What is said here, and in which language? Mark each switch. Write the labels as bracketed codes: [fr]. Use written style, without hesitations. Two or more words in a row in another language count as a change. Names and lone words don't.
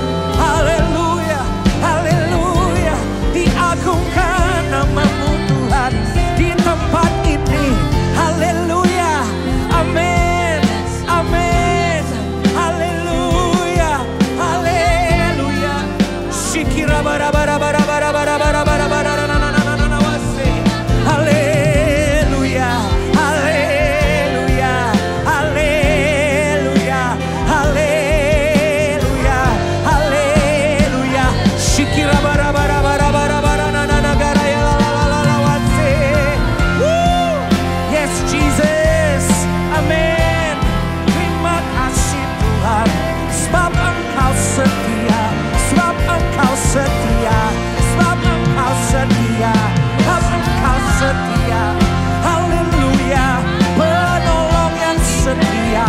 [id] Haleluya, haleluya. Diagungkan nama-Mu Tuhan di tempat ini. Haleluya, amin, amin. Haleluya, haleluya. Shikira bara bara bara bara bara bara bara bara na na na na na wase. Haleluya, haleluya, haleluya, haleluya, haleluya. Shikira bara bara bara bara bara na na na gara ya la la la la wase. [en] Woo! Yes Jesus, [id] amin. Terima kasih Tuhan, sebab Engkau setia, sebab Engkau setia, sebab Engkau setia, sebab Engkau setia. Haleluya, penolong yang setia.